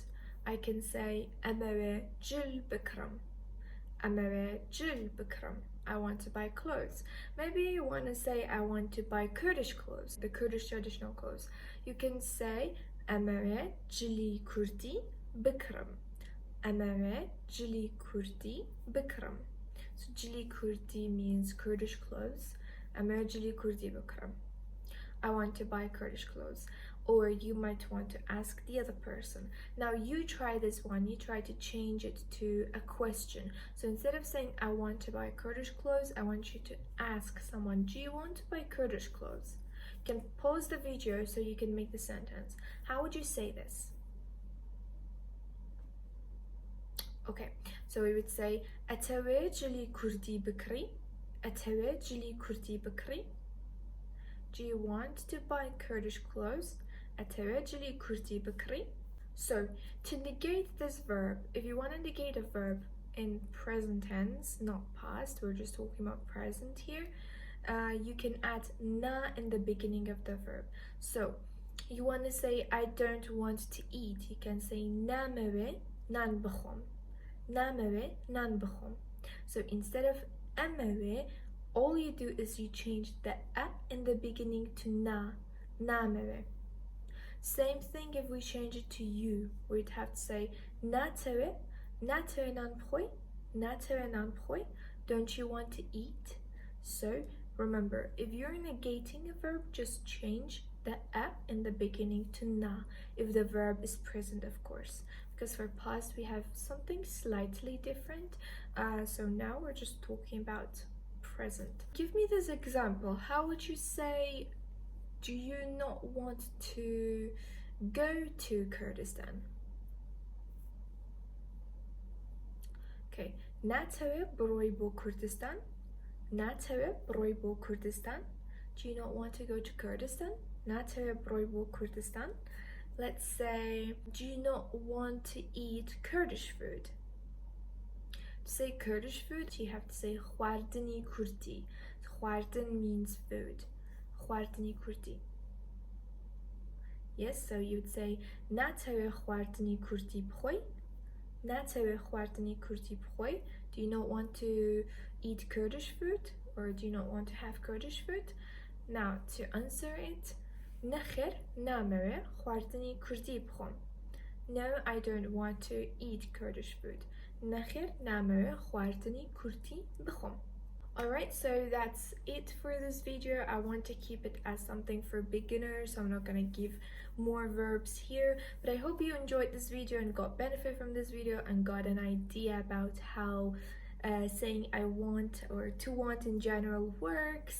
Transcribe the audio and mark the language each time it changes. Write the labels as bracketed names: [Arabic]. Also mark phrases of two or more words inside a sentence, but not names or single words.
[English] I can say [Central Kurdish] ئەمەوێ جل بکڕم. ئەمەوێ جل بکڕم. [English] I want to buy clothes. Maybe you want to say I want to buy Kurdish clothes, the Kurdish traditional clothes. You can say [Central Kurdish] ئەمەوێ جلی کوردی بکڕم. ئەمەوێ جلی کوردی بکڕم. So جلی کوردی [English] means Kurdish clothes. [Central Kurdish] ئەمەوێ جلی کوردی بکڕم. [English] I want to buy Kurdish clothes. Or you might want to ask the other person. Now you try this one, you try to change it to a question. So instead of saying I want to buy Kurdish clothes, I want you to ask someone, do you want to buy Kurdish clothes? You can pause the video so you can make the sentence. How would you say this? Okay, so we would say [Central Kurdish] ئەتەوێ جلی کوردی بکڕی. ئەتەوێ جلی کوردی بکڕی. [English] Do you want to buy Kurdish clothes? [Central Kurdish] ئەتەوێ جلی کوردی بکڕی. [English] So to negate this verb, if you want to negate a verb in present tense, not past, we're just talking about present here, you can add na in the beginning of the verb. So you want to say I don't want to eat, you can say [Central Kurdish] نامەوێ نان بخۆم. نامەوێ نان بخۆم. [English] So instead of emewe, all you do is you change the a in the beginning to na, namewe. Same thing if we change it to you, we'd have to say [Central Kurdish] ناتەوێ، ناتەوێ نان بخۆی، ناتەوێ نان بخۆی. [English] Don't you want to eat? So remember, if you're negating a verb, just change the a in the beginning to na, if the verb is present, of course. Because for past we have something slightly different. So now we're just talking about present. Give me this example. How would you say, do you not want to go to Kurdistan? Okay. [Central Kurdish] ناتوي بروي بو كردستان. ناتوي بروي بو كردستان. [English] Do you not want to go to Kurdistan? [Central Kurdish] ناتوي بروي بو كردستان. [English] Let's say, do you not want to eat Kurdish food? To say Kurdish food, you have to say [Central Kurdish] خواردنی کردی. [English] خواردن means food. [Central Kurdish] خواردنی کردی. [English] Yes, so you would say [Central Kurdish] ناتوي خواردنی کردی بخوی. ناتوي خواردنی کردی بخوی. [English] Do you not want to eat Kurdish food? Or do you not want to have Kurdish food? Now, to answer it, [Central Kurdish] نخیر نامره خواردنی کردی بخوام. [English] No, I don't want to eat Kurdish food. [Central Kurdish] نخیر نامره خواردنی کردی بخوام. [English] Alright, so that's it for this video. I want to keep it as something for beginners, so I'm not gonna give more verbs here, but I hope you enjoyed this video and got benefit from this video and got an idea about how saying I want or to want in general works.